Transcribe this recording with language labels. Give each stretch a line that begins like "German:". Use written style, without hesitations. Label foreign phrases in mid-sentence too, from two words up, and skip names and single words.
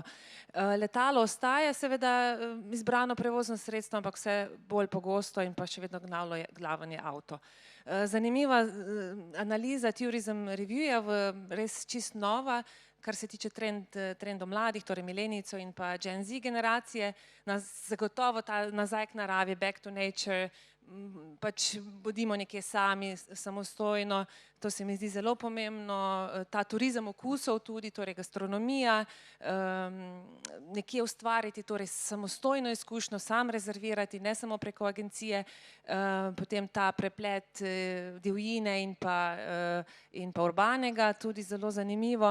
Slovenian: Letalo ostaja seveda izbrano prevozno sredstvo, ampak vse bolj pogosto in pa še vedno glaven je avto. Zanimiva analiza Tourism Reviewja, res čist nova, kar se tiče trendov mladih, torej milenijcev in pa
English: Gen Z
Slovenian: generacije, nas zagotovo ta nazaj k naravi,
English: back to nature,
Slovenian: pač bodimo nekje sami, samostojno, to se mi zdi zelo pomembno, ta turizem okusov tudi, torej gastronomija, nekje ustvariti torej samostojno izkušnjo, sam rezervirati, ne samo preko agencije, potem ta preplet divjine in pa urbanega, tudi zelo zanimivo.